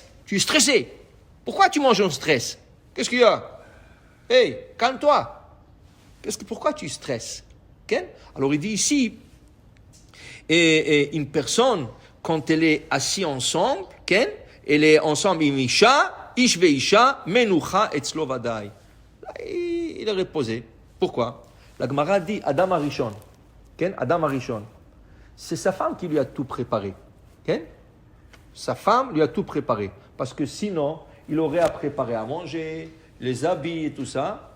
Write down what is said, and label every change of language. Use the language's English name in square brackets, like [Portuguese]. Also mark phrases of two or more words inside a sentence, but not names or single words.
[French] Tu es stressé. Pourquoi tu manges en stress? Qu'est-ce qu'il y a? Calme-toi. Pourquoi tu stresses? Okay? Alors il dit ici, et une personne, quand elle est assise ensemble, okay? Elle est ensemble, [Hebrew] איש ואשה, מנוחה אצלו ודאי. [French] Il est reposé. Pourquoi? La Gemara dit Adam Arishon. Adam Arishon. C'est sa femme qui lui a tout préparé. Okay? Sa femme lui a tout préparé. Parce que sinon, il aurait à préparer à manger, les habits et tout ça.